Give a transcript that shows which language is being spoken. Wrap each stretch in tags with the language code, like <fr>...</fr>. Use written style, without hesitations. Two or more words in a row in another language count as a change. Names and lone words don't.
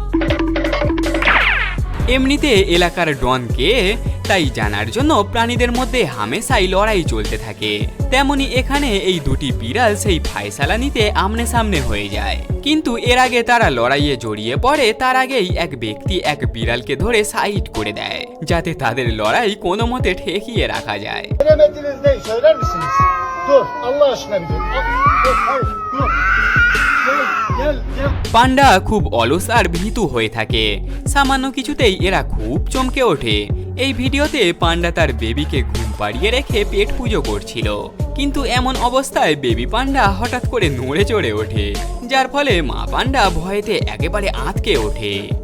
<bn>এমনিতে এলাকার ডন কে তাই জানার জন্য প্রাণীদের মধ্যে হামেশাই লড়াই চলতে থাকে। তেমনি এখানে এই দুটি বিড়াল সেই ফায়সালা নিতে আমনে সামনে হয়ে যায়, কিন্তু এর আগে তারা লড়াইয়ে জড়িয়ে পড়ে তার আগেই এক ব্যক্তি এক বিড়ালকে ধরে সাইড করে দেয়, যাতে তাদের লড়াই কোনো মতে ঠেকিয়ে রাখা যায়।</bn> <tr>Bilemediniz ne söyler misiniz? Dur Allah aşkına bir dur. Dur hayır dur. Gel.</tr> <bn>পান্ডা খুব অলস আর ভীতু হয়ে থাকে, সামান্য কিছুতেই এরা খুব চমকে ওঠে। এই ভিডিওতে পান্ডা তার বেবিকে ঘুম পাড়িয়ে রেখে পেট পুজো করছিল, কিন্তু এমন অবস্থায় বেবি পান্ডা হঠাৎ করে নড়ে চড়ে ওঠে, যার ফলে মা পান্ডা ভয়েতে একেবারে আঁতকে ওঠে।</bn>